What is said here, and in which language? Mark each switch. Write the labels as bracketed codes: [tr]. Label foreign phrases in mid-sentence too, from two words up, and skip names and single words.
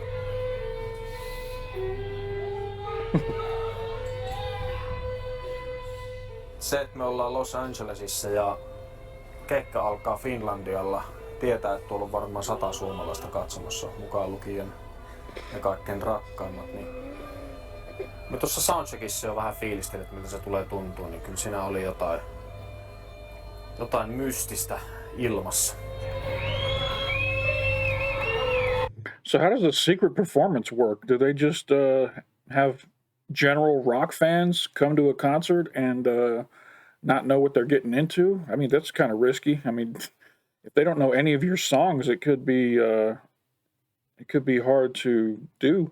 [fi] Se, että me ollaan Los Angelesissa ja keikka alkaa Finlandialla, tietää, että tuolla on varmaan 100 suomalaista katsomassa, mukaan lukien ne kaikkein rakkaimmat. Niin me tuossa soundcheckissa jo vähän fiilistelin, että miltä se tulee tuntua, niin kyllä siinä oli jotain mystistä ilmassa. [en] So how does the secret performance work? Do they just have general rock fans come to a concert and not know what they're getting into? I mean, that's kind of risky. I mean, if they don't know any of your songs, it could be hard to do.